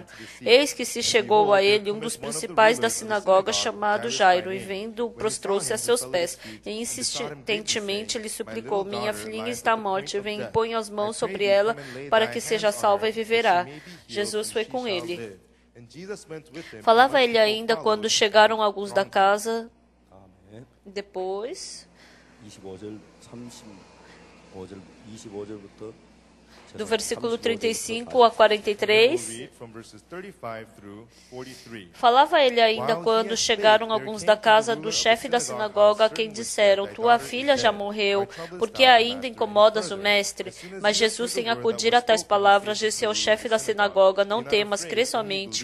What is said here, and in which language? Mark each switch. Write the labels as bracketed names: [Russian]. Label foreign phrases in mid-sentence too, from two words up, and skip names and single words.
[Portuguese] Eis que se chegou a ele um dos principais da sinagoga, chamado Jairo, e vendo-o, prostrou-se a seus pés, e insistentemente lhe suplicou: Minha filhinha está à morte, vem e põe as mãos sobre ela, para que seja salva e viverá. Jesus foi com ele. Falava ele ainda quando chegaram alguns da casa. Depois, [Korean] 25절, 35절, 25절부터 [Portuguese] do versículo 35 a 43, falava ele ainda quando chegaram alguns da casa do chefe da sinagoga, a quem disseram: Tua filha já morreu, por que ainda incomodas o mestre? Mas Jesus, sem acudir a tais palavras, disse ao chefe da sinagoga: Não temas, crê somente.